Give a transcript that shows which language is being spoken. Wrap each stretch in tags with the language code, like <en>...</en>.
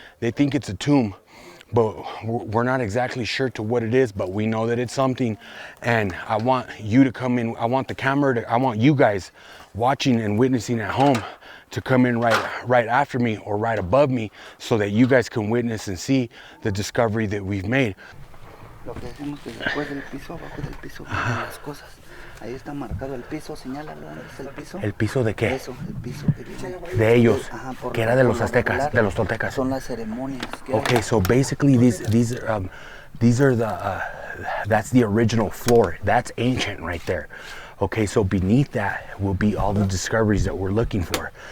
<en>They think it's a tomb, but we're not exactly sure to what it is, but we know that it's something. And I want you to come in. I want the camera I want you guys watching and witnessing at home to come in right after me or right above me, so that you guys can witness and see the discovery that we've made.</en> <es>Lo que hacemos es después del piso, abajo del piso, las cosas. Ahí está marcado el piso, señálalo, ¿dónde está el piso? ¿El piso de qué? Eso, el piso que viene. De ellos, Ajá, que era de los aztecas, de los toltecas. Son las ceremonias.</es> <en>Okay, so basically these are the that's the original floor. That's ancient right there. Okay, so beneath that will be all the discoveries that we're looking for.</en>